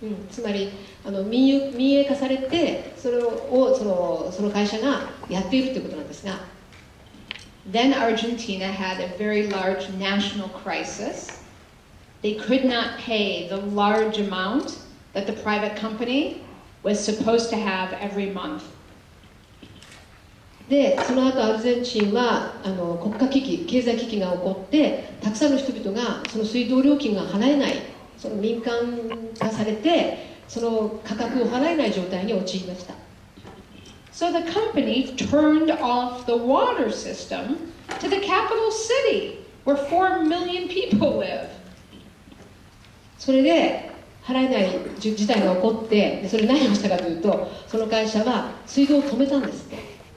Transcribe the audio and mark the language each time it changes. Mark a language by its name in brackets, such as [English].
[Japanese] つまり民営化されてそれをその会社がやっているということなんですが。 [English] Then Argentina had a very large national crisis. They could not pay the large amount that the private company was supposed to have every month. [Japanese] で、その後アルゼンチンは国家危機、経済危機が起こってたくさんの人々がその水道料金が払えないその民間化されてその価格を払えない状態に陥りました。 [English] So the company turned off the water system to the capital city where 4 million people live. [Japanese] それで払えない事態が起こってそれ何をしたかというとその会社は水道を止めたんですって。